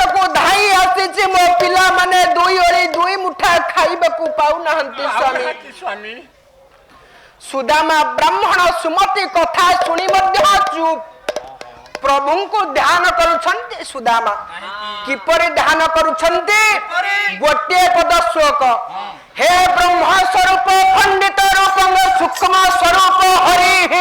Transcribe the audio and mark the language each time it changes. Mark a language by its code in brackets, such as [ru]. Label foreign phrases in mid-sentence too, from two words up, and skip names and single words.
[or] କୋ ଧାଇ ଆସି ମୋ ପିଲା ମାନେ ଦୁଇ ଓଳି ଦୁଇ ମୁଠା ଖାଇବା କୋ ପାଉ ନହଁନ୍ତି ସ୍ୱାମୀ स्वामी ସୁଦାମା ବ୍ରାହ୍ମଣ ସୁମତି କଥା ଶୁଣି ମଧ୍ୟ ଚୁପ ପ୍ରଭୁ କୋ ଧ୍ୟାନ କରୁଛନ୍ତି ସୁଦାମା କିପରି ଧ୍ୟାନ କରୁଛନ୍ତି ଗୋଟେ ପଦ ଶ୍ଳୋକ ହେ ବ୍ରହ୍ମ ସ୍ୱରୂପ ପଣ୍ଡିତ ରୂପ ସୂକ୍ଷ୍ମ ସ୍ୱରୂପ ହରି